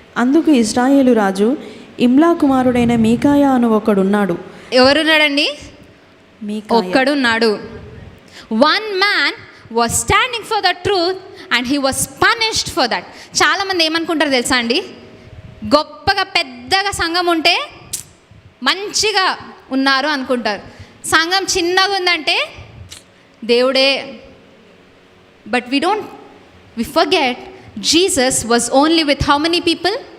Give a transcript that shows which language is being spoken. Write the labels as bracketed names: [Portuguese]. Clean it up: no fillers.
[Telugu] అందుకు ఇశ్రాయేలు రాజు, ఇమ్లా కుమారుడైన మీకాయా అను ఒకడున్నాడు. ఎవరున్నాడండి? ఒక్కడున్నాడు. [English] One man was standing for the truth and he was punished for that. [Telugu] చాలామంది ఏమనుకుంటారు తెలుసా అండి, గొప్పగా పెద్దగా సంఘం ఉంటే మంచిగా ఉన్నారు అనుకుంటారు, సంఘం చిన్నగా ఉందంటే దేవుడే. [English] But we forget Jesus was only with how many people?